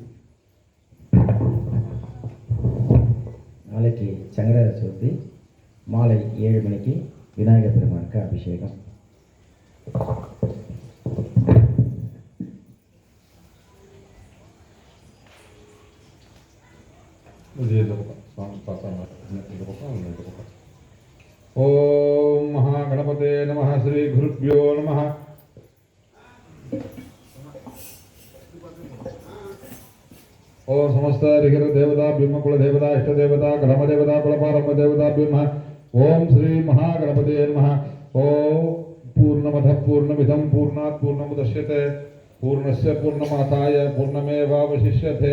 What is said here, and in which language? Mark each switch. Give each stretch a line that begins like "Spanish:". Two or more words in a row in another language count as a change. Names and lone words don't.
Tamil: நாளைக்கு சங்கர சதுர்த்தி மாலை 7 மணிக்கு விநாயகர் பெருமானுக்கு அபிஷேகம்.
Sanskrit: ॐ महा गणपते नमः. श्री गुरुभ्यो नमः. ஓம் समस्त ऋषिर देवताभ्यः कुल देवता इष्ट देवता ग्राम देवता कुलपारंभ देवताभ्यः ओम श्री महागणपते नमः. ओम पूर्णमदः पूर्णमिदं पूर्णात् पूर्णमुदच्यते पूर्णस्य पूर्णमादाय पूर्णमेवावशिष्यते.